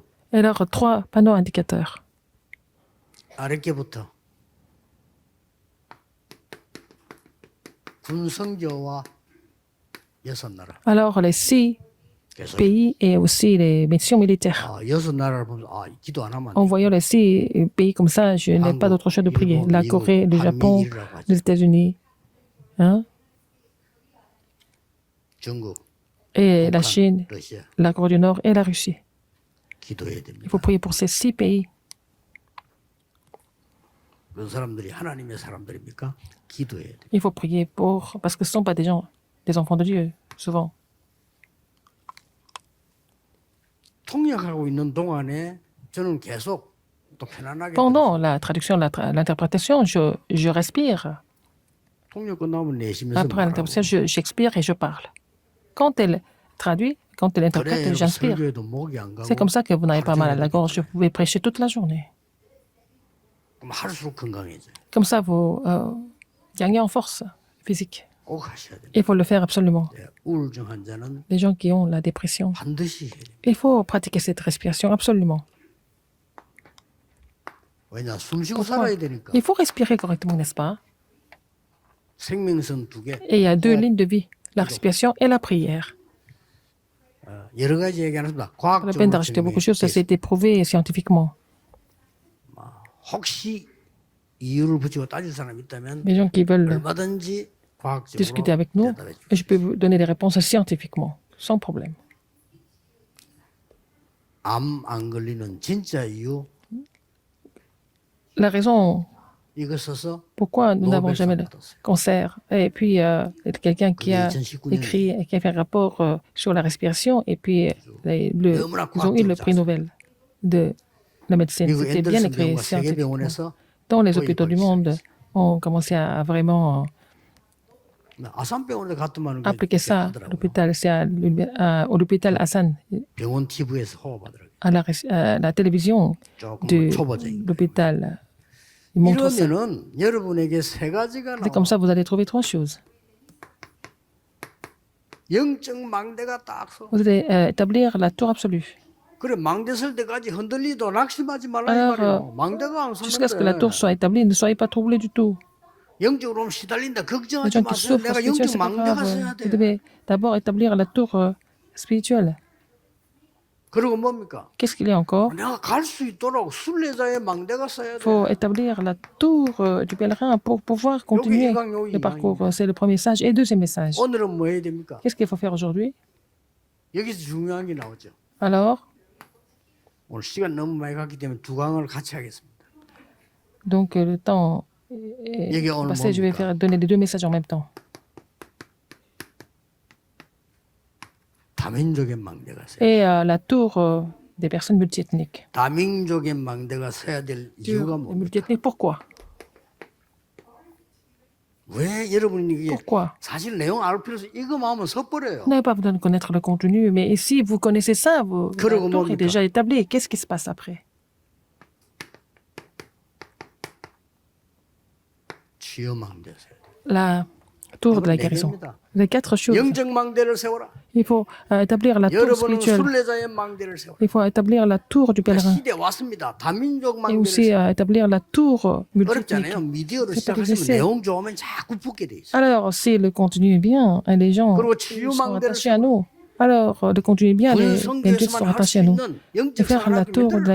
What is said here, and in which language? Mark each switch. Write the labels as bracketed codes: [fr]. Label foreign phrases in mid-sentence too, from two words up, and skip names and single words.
[fr] Et alors, 3 panneaux indicateurs. [ko] 아랫게부터 군성교와 6나라. [fr] Alors, les 6 [ko] 그래서 [fr] pays et aussi les missions militaires. [ko] 6나라를 보면서 기도 안 하면 안 [fr] En [ko] 돼. [fr] voyant les 6 pays comme ça, je n'ai pas d'autre choix de prier. La Corée, le Japon, les États-Unis, hein, [ko] 중국, [fr] et la Chine, [ko] 러시아 [fr] la Corée du Nord et la Russie. [ko] 기도해야 [fr] Il [ko] 됩니다. [fr] faut prier pour ces 6 pays. [ko] 그런 사람들이 하나님의 사람들입니까? 기도해야 돼. [fr] Il faut prier pour... Parce que ce ne sont pas des gens, des enfants de Dieu, souvent. [ko] 통역하고 있는 동안에 저는 계속 또 편안하게 [fr] Pendant la traduction, l'interprétation, je respire. [ko] 통역 끝나면 내쉬면서 [fr] Après l'interprétation, j'expire et je parle. Quand elle traduit, quand elle interprète, [ko] 그래 [fr] j'inspire. [ko] 설교에도 목이 안 가고 [fr] C'est comme ça que vous n'avez pas mal à la gorge. Vous pouvez prêcher toute la journée. [ko] 그럼 할수록 건강해져요. [fr] Comme ça, vous gagnez en force physique. [ko] 꼭 하셔야 돼요. [fr] Il faut le faire absolument. [ko] 우울증 환자는 [fr] Les gens qui ont la dépression, [ko] 반드시 해야 돼요. [fr] il faut pratiquer cette respiration absolument. [ko] 왜냐 숨 쉬고 [fr] Pourquoi? [ko] 살아야 되니까. [fr] Il faut respirer correctement, n'est-ce pas? [ko] 생명선 2개. [fr] Et il y a 2 lignes de vie, la respiration et la prière. [ko] 여러 가지 얘기하는데 [fr] Pas la peine d'ajouter beaucoup de choses, ça s'est été prouvé scientifiquement. [ko] 혹시 이유를 붙이고 따질 사람이 있다면 [fr] Les gens qui veulent [ko] 얼마든지 과학적으로 [fr] discuter avec nous, [ko] 대답해 주십시오. [fr] je peux vous donner des réponses scientifiquement, sans problème. [ko] 암 안 걸리는 진짜 이유 [fr] La raison [ko] 이거 써서 [fr] pourquoi nous n'avons jamais de cancer. Et puis, quelqu'un qui a écrit, qui a fait un rapport sur la respiration, et puis ils ont eu le prix Nobel de la médecine. [ko] 미국 [fr] C'était bien [ko] 앤더슨 [fr] écrit [ko] 병원과 [fr] scientifiquement. [ko] 세계병원에서 [fr] Dans les hôpitaux du monde, on commençait à vraiment [ko] 아산병원에 갔더만 [fr] appliquer ça à l'hôpital. C'est à l'hôpital Hassan, [ko] 병원 TV에서 호흡하더라고요. [fr] à la télévision [ko] 조금 [fr] de [ko] 초보적인 거예요. [fr] l'hôpital Il montre ça. [ko] 이러면은 여러분에게 세 가지가 [fr] C'est comme [ko] 나와. [fr] ça vous allez trouver trois choses. [ko] 영적 망대가 딱 서. [fr] Vous allez établir la tour absolue. [ko] 그래 망대 설 때까지 흔들리도 낙심하지 말라 이 [fr] Alors, [ko] 말이야. 망대가 안 [fr] Jusqu'à ce que la tour [ko] 섰는데 [fr] soit établie, ne soyez pas troublés du tout. [ko] 영적으로 하면 시달린다. [fr] Les [ko] 걱정하지 [fr] gens qui [ko] 마세요. [fr] souffrent [ko] 내가 [fr] spirituellement, [ko] 영적 [fr] c'est pas [ko] 망대가 [fr] grave. [ko] 서야 [fr] Vous [ko] 돼. [fr] devez d'abord établir la tour spirituelle. [ko] 그리고 뭡니까? [fr] Qu'est-ce qu'il y a encore? [ko] 내가 갈 수 있도록 순례자의 망대가 서야 [fr] Il [ko] 돼. [fr] faut établir la tour du pèlerin pour pouvoir continuer le parcours. C'est le premier message. Et deuxième message. [ko] 오늘은 뭐 해야 됩니까? [fr] Qu'est-ce qu'il faut faire aujourd'hui? [ko] 여기서 중요한 게 나오죠. [fr] Alors, [ko] 오늘 시간 너무 많이 갔기 때문에 두 강을 같이 하겠습니다. [fr] donc le temps [ko] 얘기 [fr] est [ko] 오늘 [fr] passé. Je vais [ko] 뭡니까? [fr] donner les deux messages en même temps. [ko] 다민족의 망대가 서야 돼. [fr] Et la tour des personnes multiethniques. [ko] 다민족의 망대가 서야 될 이유가 [fr] Et [ko] 뭡니까? [fr] multiethniques, pourquoi? [ko] 왜 여러분이 이게 [fr] Pourquoi? [ko] 사실 내용 알 필요 없어. 이거만 하면 섣버려요. [fr] Vous n'avez pas besoin de connaître le contenu, mais ici, vous connaissez ça, la [ko] 그러고 [fr] tour est [ko] 뭡니까? [fr] déjà établie. Qu'est-ce qui se passe après? [ko] 치유 망대 서야 돼. [fr] La tour de la [ko] 이건 네 [fr] guérison. [ko] 개입니다. [fr] Les quatre choses. [ko] 영적 망대를 세워라. [fr] Il faut établir la tour [ko] 여러분은 [fr] spirituelle. [ko] 순례자의 망대를 세워라. [fr] Il faut établir la tour du pèlerin. [ko] 시대 왔습니다. 다민족 [fr] Et [ko] 망대를 [fr] aussi [ko] 세워라. [fr] établir la tour [ko] 어렵지 [fr] multiethnique. [ko] 않아요. 미디어로 [fr] C'est pas [ko] 시작하시면 [fr] difficile. [ko] 내용 좋으면 자꾸 붙게 돼 있어요. [fr] Alors, si le contenu est bien, les gens [ko] 그리고 치유 [fr] sont [ko] 망대를 [fr] attachés à nous. Alors, le contenu est bien, les individus sont [ko] 군성교에서만 할 수 [fr] attachés à nous. [ko] 있는 [fr] Et [ko] 영적 [fr] faire la tour de